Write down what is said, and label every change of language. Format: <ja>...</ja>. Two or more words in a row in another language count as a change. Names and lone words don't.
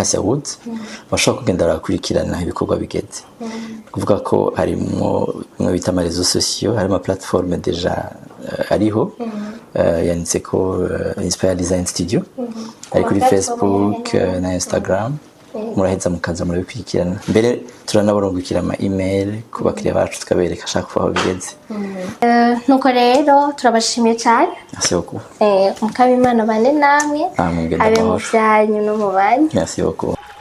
<rn>Acacia Woods bashobora kugenda barakurikirana ibikorwa bigeze kuvuga ko harimo bimwe bita ama</rn> <fr>réseaux sociaux</fr> <rn>harimo plateforme deja ariho yanditse ko Inspire Design Studio ari kuri Facebook na Instagram muraheza mukaza murabikurikirana mbere turanabarungukira ama email ku bakiriya bacu tukabereka ashaka kuva aho bigeze. Nuko rero turabashimiye cyane.</rn> <fr>Merci beaucoup.</fr> <rn>Mukabimana bane namwe Namwe ngenda abe mu amahoro. byanyu no mu banyu.</rn> <fr>Merci beaucoup.</fr>